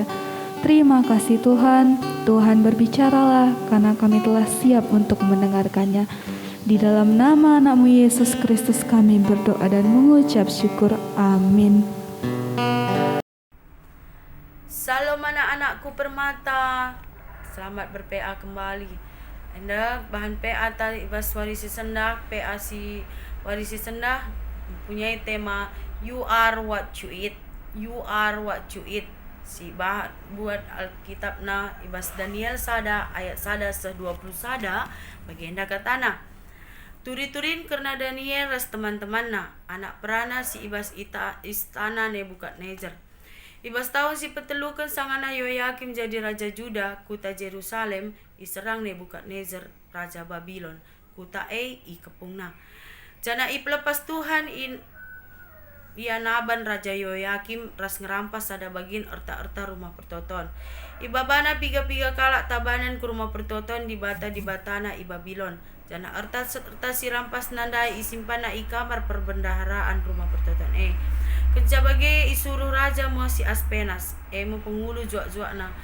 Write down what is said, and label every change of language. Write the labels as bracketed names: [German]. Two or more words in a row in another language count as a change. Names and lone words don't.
[Indonesian] Terima kasih Tuhan, Tuhan berbicaralah karena kami telah siap untuk mendengarkannya. Di dalam nama anak-Mu Yesus Kristus kami berdoa dan mengucap syukur. Amin. Salam anak-anakku permata, selamat ber-PA kembali. [Batak Karo] Anda bahan PA tadi ibas warisi sendak, PA si warisi sendah mempunyai tema [English] You are what you eat. You are what you eat. [Batak Karo] Si bah buat Alkitab na ibas Daniel sada ayat sada 20 sada bagenda katana. Turi-turin karena Daniel ras teman-teman na anak perana si ibas istana Nebukadnezar. Ibas tahun si petelukan sangana Yoyakim jadi raja Juda, kuta Jerusalem iserang Nebukadnezar raja Babylon, kuta i kepungna. Jana iplepas Tuhan naban raja Yoyakim ras ngerampas ada bagian erta-erta rumah pertoton. Ibabana piga-piga kalak tabanan ke rumah pertoton di batana i Babylon. Jana erta si rampas nandai isimpana i kamar perbendaharaan rumah pertoton. Kencabage isuruh raja mo si Aspenas, mo pengulu juak-juak na.